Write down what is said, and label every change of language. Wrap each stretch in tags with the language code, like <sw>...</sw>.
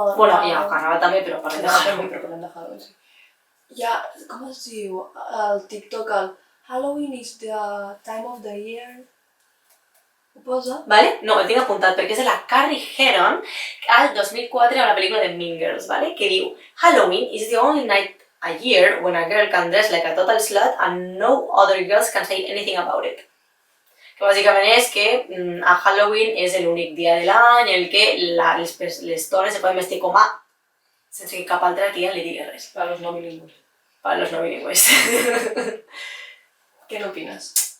<ca>Bueno, hi ha Carnaval també, però parlem de Carnaval també, Halloween. però parlem de Halloween, sí. Hi ha, com es diu, el TikTok, el</ca> <en>Halloween is the time of the year.</en> <ca>Ho posa? ¿Vale? No, el tinc apuntat perquè és de la Carrie Heron al 2004 a la pel·lícula de Mean Girls, ¿vale? Que diu</ca> <en>Halloween is the only night a year when a girl can dress like a total slut and no other girls can say anything about it.</en> <ca>Que bàsicament és que a Halloween és l'únic dia de l'any en què les dones se poden vestir com a sense que cap altra tia li digui res. Per als no bilingües. Per als no bilingües. Què n'opines?</ca>